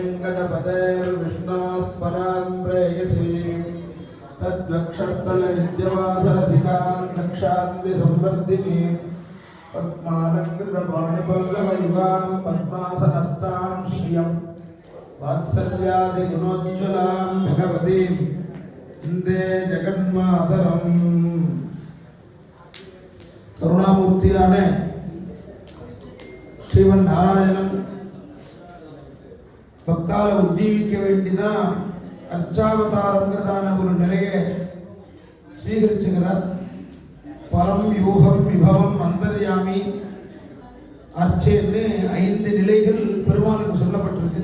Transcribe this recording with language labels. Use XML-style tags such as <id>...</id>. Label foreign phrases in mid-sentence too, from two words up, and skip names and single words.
<sa>वेङ्कटपतेर्विष्णोः परां प्रेयसीं तद्वक्षस्थलनित्यवासरसिकां रक्षान्ति संवर्धिनीं पद्मालङ्कृतपाणिपल्लवयुगां पद्मासनस्तां श्रियं वात्सल्यादिगुणोज्ज्वलां भगवतीं वन्दे जगन्मातरम्</sa> <ta>करुणामूर्तिயான ஸ்ரீமன் நாராயணன் பக்தால உஜ்ஜீவிக்க வேண்டிதான் அர்ச்சாவதாரங்கிறதான ஒரு நிலையை ஸ்வீகரிச்சுகிறார். பரம் யூகம் விபவம் அந்தர்யாமி அர்ச்சேன்னு 5 நிலைகள் பெருமாளுக்கு சொல்லப்பட்டிருக்கு.</ta>